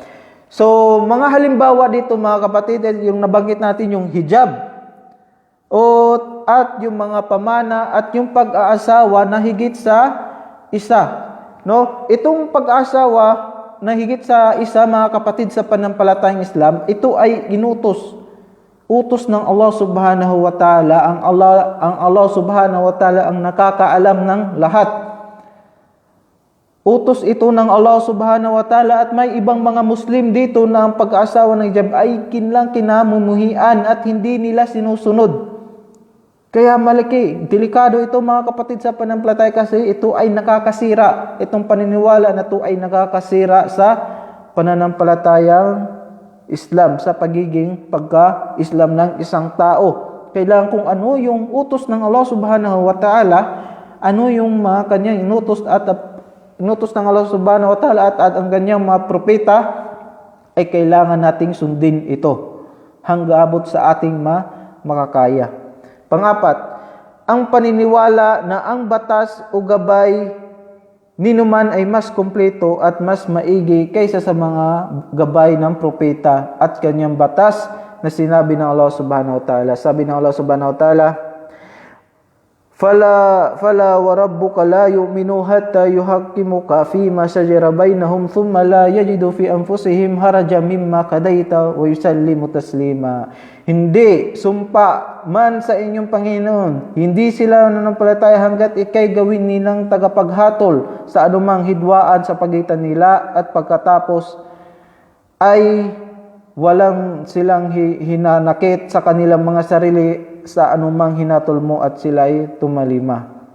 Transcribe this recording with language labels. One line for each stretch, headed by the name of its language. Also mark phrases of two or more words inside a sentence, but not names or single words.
Filipino: So, mga halimbawa dito mga kapatid, yung nabanggit natin yung hijab at yung mga pamana at yung pag-aasawa na higit sa isa. No? Itong pag-aasawa na higit sa isa, mga kapatid sa pananampalatayang Islam, ito ay utos ng Allah
Arabic: سبحانه وتعالى.
Filipino: Ang Allah
Arabic: سبحانه وتعالى
Filipino: ang nakakaalam ng lahat. Utos ito ng Allah
Arabic: سبحانه وتعالى
Filipino: at may ibang mga Muslim dito na ang pag-aasawa ng hijab ay kinamumuhian at hindi nila sinusunod. Kaya delikado ito mga kapatid sa pananampalataya kasi ito ay nakakasira. Itong paniniwala na ito ay nakakasira sa pananampalatayang Islam, sa pagiging pagka-Islam ng isang tao. Kailangan kung ano yung utos ng Allah
Arabic: سبحانه وتعالى,
Filipino: ano yung mga kanyang inutos ng Allah
Arabic: سبحانه وتعالى
Filipino: at ang kanyang mga propeta, ay kailangan nating sundin ito hanggang abot sa ating makakaya. Pangapat, ang paniniwala na ang batas o gabay ninuman ay mas kumpleto at mas maigi kaysa sa mga gabay ng propeta at kanyang batas na sinabi ng Allah
Arabic: سبحانه وتعالى.
Filipino: Sabi ng
Arabic: Allah سبحانه وتعالى, فلا وربك لا يؤمنوا حتى يحكموك فيما شجر بينهم ثم لا يجدوا في أنفسهم حرجا مما قضيت ويسلموا تسليما.
Filipino: Hindi sumpa man sa inyong Panginoon, hindi sila nananampalataya hanggat ikay gawin nilang tagapaghatol sa anumang hidwaan sa pagitan nila, at pagkatapos ay walang silang hinanakit sa kanilang mga sarili sa anumang hinatol mo at sila'y tumalima.